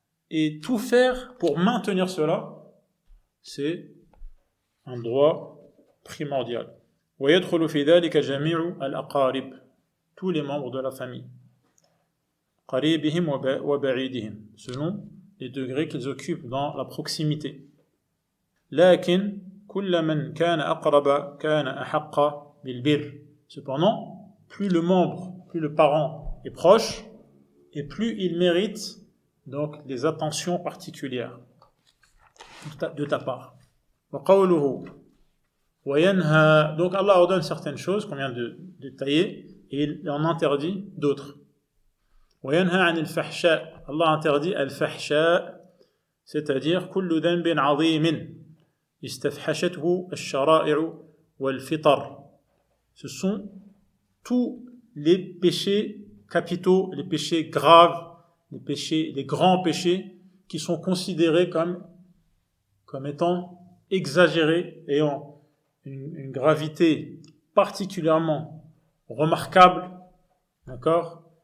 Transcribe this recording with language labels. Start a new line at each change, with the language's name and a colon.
French: et tout faire pour maintenir cela, c'est un droit primordial.
Arabic: ويدخل في ذلك جميع الأقارب,
French: tous les membres de la famille,
Arabic: قريبهم وبعيدهم,
French: selon les degrés qu'ils occupent dans la proximité.
Arabic: لكن كل من كان أقرب كان أحق بالبر.
French: Cependant, plus le parent est proche, et plus il mérite donc des attentions particulières de ta part.
Arabic: وقوله وينهى,
French: donc Allah ordonne certaines choses qu'on vient de détailler et il en interdit d'autres.
Arabic: وينهى عن الفحشاء,
French: Allah interdit
Arabic: الفحشاء,
French: c'est-à-dire
Arabic: كل ذنب عظيم استفحشته الشرائع والفطر.
French: Ce sont tous les péchés capitaux, les péchés graves, les grands péchés qui sont considérés comme étant exagérés et ayant une gravité particulièrement remarquable, d'accord?